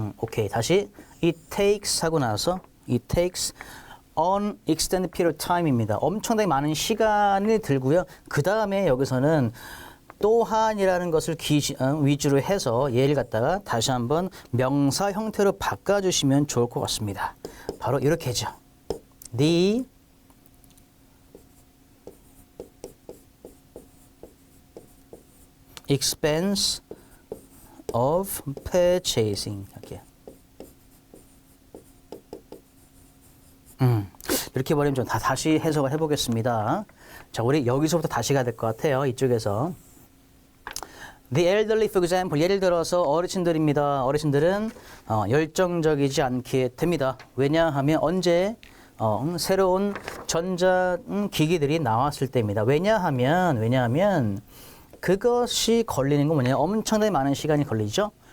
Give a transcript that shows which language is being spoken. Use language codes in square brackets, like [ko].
[ko] 오케이, 다시 [en] it takes [ko] 하고 나서 [en] it takes on extended period of time입니다. [ko] 엄청나게 많은 시간이 들고요. 그 다음에 여기서는 또한이라는 것을 위주로 해서 얘를 갖다가 다시 한번 명사 형태로 바꿔주시면 좋을 것 같습니다. 바로 이렇게죠. [en] The expense of purchasing. [ko] 이렇게. 이렇게 버리면 좀 다시 해석을 해보겠습니다. 자, 우리 여기서부터 다시 가야 될 것 같아요. 이쪽에서. [en] The elderly, for example, [ko] 예를 들어서 어르신들입니다. 어르신들은 열정적이지 않게 됩니다. 왜냐하면 언제 새로운 전자기기들이 나왔을 때입니다. 왜냐하면 그것이 걸리는 건 뭐냐면 엄청나게 많은 시간이 걸리죠.